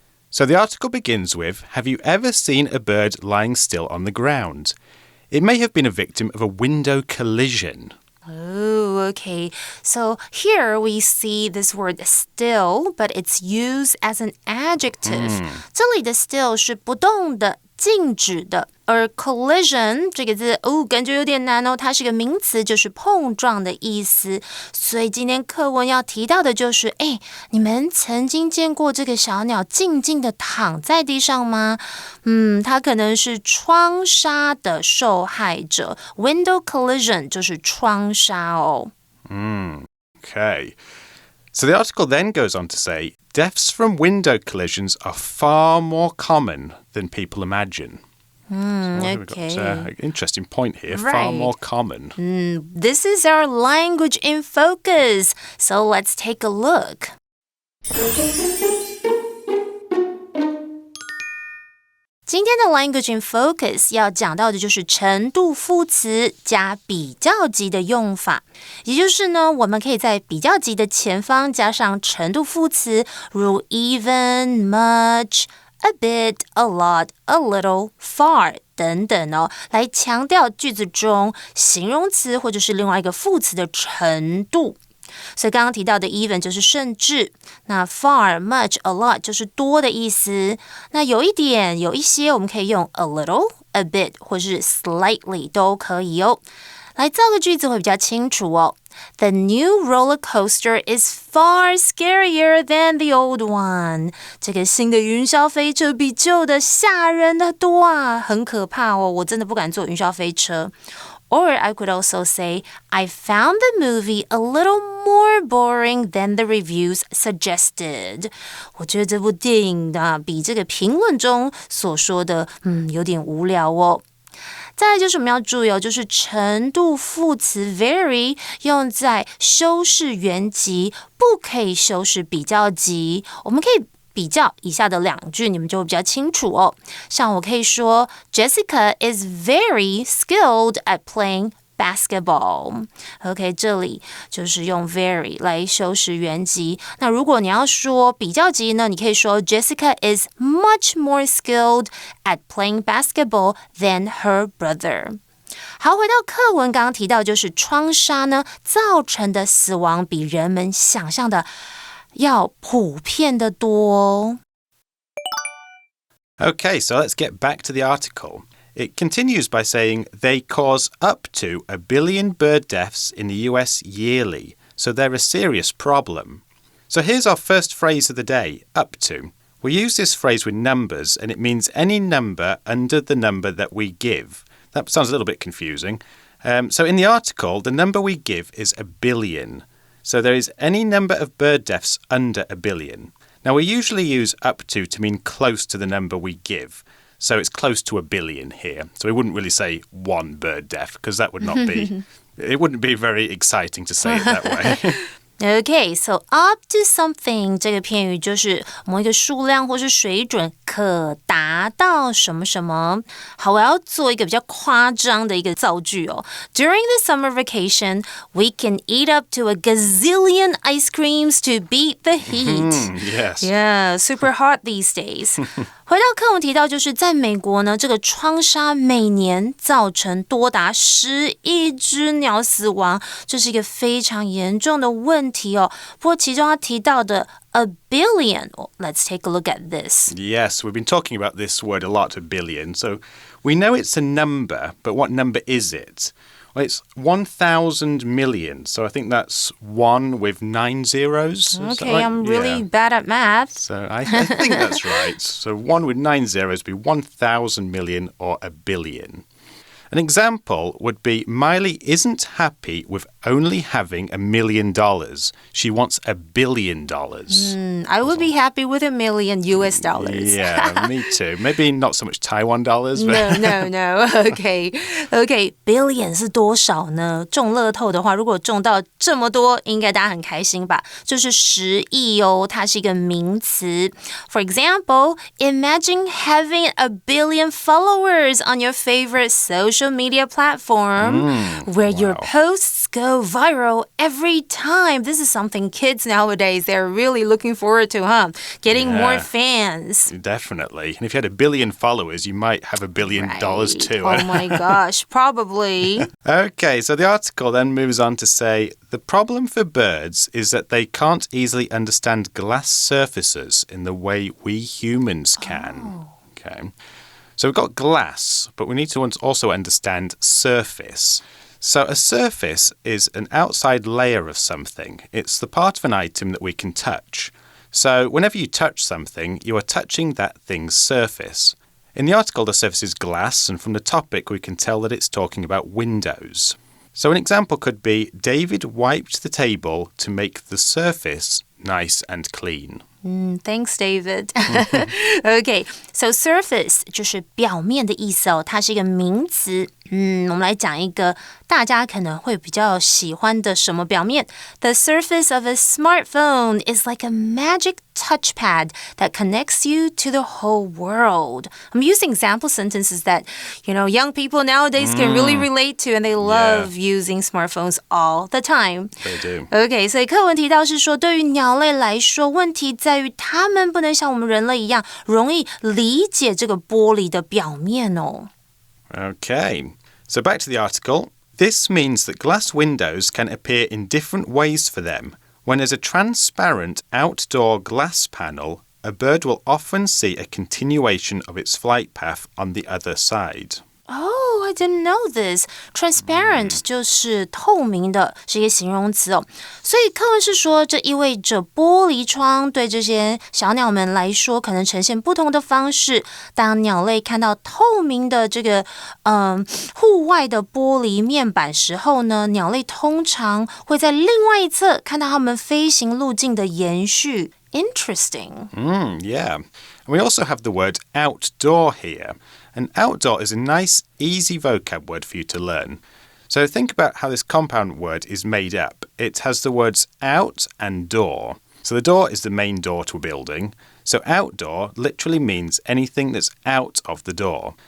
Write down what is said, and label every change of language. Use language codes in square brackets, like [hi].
[en] So the article begins with, have you ever seen a bird lying still on the ground? It may have been a victim of a window collision. Oh, okay. So here we see this word still, but it's used as an adjective. [zh] 这里的 still 是不动的、静止的，而 collision 这个字感觉有点难哦，它是个名词，就是碰撞的意思。所以今天课文要提到的就是，你们曾经见过这个小鸟静静的躺在地上吗？它可能是窗杀的受害者 ，window collision 就是窗杀哦。 [en] Okay. So the article then goes on to say, deaths from window collisions are far more common than people imagine. Okay. We've got an interesting point here, right. Far more common. This is our language in focus. So let's take a look. [zh] Today的 language in focus 要讲到的就是程度副词加比较级的用法，也就是呢，我们可以在比较级的前方加上程度副词，如 even, much, a bit, a lot, a little, far 等等哦，来强调句子中形容词或者是另外一个副词的程度。所以刚刚提到的 even 就是甚至，那 far, much, a lot 就是多的意思。那有一点、有一些，我们可以用 a little, a bit 或是 slightly 都可以哦。来造个句子会比较清楚哦。 [en] The new roller coaster is far scarier than the old one. [zh] 这个新的云霄飞车比旧的吓人的多啊，很可怕哦，我真的不敢坐云霄飞车。 [en] Or I could also say, I found the movie a little more boring than the reviews suggested. [zh] 我觉得这部电影比这个评论中所说的有点无聊哦。再来就是我们要注意哦，就是程度副词 very 用在修饰原级，不可以修饰比较级。我们可以比较以下的两句，你们就会比较清楚哦。像我可以说 [en] Jessica is very skilled at playing basketball. [zh] OK, 这里就是用 very 来修饰原级。那如果你要说比较级呢，你可以说 [en] Jessica is much more skilled at playing basketball than her brother. [zh] 好，回到课文，刚刚提到就是窗杀呢造成的死亡比人们想象的要普遍的多哦。 [en] Okay, so let's get back to the article. It continues by saying they cause up to 1 billion bird deaths in the US yearly, so they're a serious problem. So here's our first phrase of the day, up to. We use this phrase with numbers, and it means any number under the number that we give. That sounds a little bit confusing. So in the article, the number we give is 1 billion. So there is any number of bird deaths under 1 billion. Now, we usually use up to mean close to the number we give. So it's close to 1 billion here. So we wouldn't really say one bird death because that would not be, it wouldn't be very exciting to say it that way. Okay, so [zh] up to something 这个片语就是某一个数量或是水准可达到什么什么。好，我要做一个比较夸张的一个造句哦。 [en] During the summer vacation, we can eat up to a gazillion ice creams to beat the heat. Yes. Yeah, super hot these days. [zh] 回到课文提到，就是在美国呢，这个窗杀每年造成多达10亿只鸟死亡，这是一个非常严重的问题哦。不过其中他提到的 [en] a billion, let's take a look at this. Yes, we've been talking about this word a lot, 1 billion. So we know it's a number, but what number is it? Well, it's 1,000 million. So I think that's 1 with 9 zeros. Okay, right? I'm really bad at math. So I think that's right. So 1 with 9 zeros would be 1,000 million or 1 billion. An example would be Miley isn't happy with only having $1 million. She wants $1 billion. I would be happy with $1 million US dollars. Yeah, me too. Maybe not so much Taiwan dollars. But No. Okay. [zh] Billion 是多少呢？中乐透的话，如果中到这么多，应该大家很开心吧？就是10亿哦，它是一个名词。 [en] For example, imagine having 1 billion followers on your favorite social media platform where your posts go viral every time. This is something kids nowadays, they're really looking forward to, huh? Getting more fans. Definitely. And if you had 1 billion followers, you might have $1 billion too. Oh my gosh, probably. Okay, so the article then moves on to say, the problem for birds is that they can't easily understand glass surfaces in the way we humans can. Okay. So we've got glass, but we need to also understand surface. So a surface is an outside layer of something. It's the part of an item that we can touch. So whenever you touch something, you are touching that thing's surface. In the article, the surface is glass, and from the topic, we can tell that it's talking about windows. So an example could be, David wiped the table to make the surface nice and clean. Thanks, David. [zh] Okay, so surface 就是表面的意思哦，它是一个名词。我们来讲一个大家可能会比较喜欢的什么表面。 [en] The surface of a smartphone is like a magic touchpad that connects you to the whole world. I'm using example sentences that, young people nowadays can really relate to, and they love using smartphones all the time. They do. [zh] Okay, 所以课文提到是说，对于鸟类来说，问题在于它们不能像我们人类一样容易理解这个玻璃的表面哦。 [en] Okay, so back to the article. This means that glass windows can appear in different ways for them. When there's a transparent outdoor glass panel, a bird will often see a continuation of its flight path on the other side. Oh, I didn't know this. [zh] Transparent 就是透明的，是一个形容词哦。所以课文是说，这意味着玻璃窗对这些小鸟们来说，可能呈现不同的方式。当鸟类看到透明的这个户外的玻璃面板时候呢，鸟类通常会在另外一侧看到它们飞行路径的延续。 [en] Interesting. Yeah. And we also have the word outdoor here. And outdoor is a nice, easy vocab word for you to learn. So think about how this compound word is made up. It has the words out and door. So the door is the main door to a building. So outdoor literally means anything that's out of the door.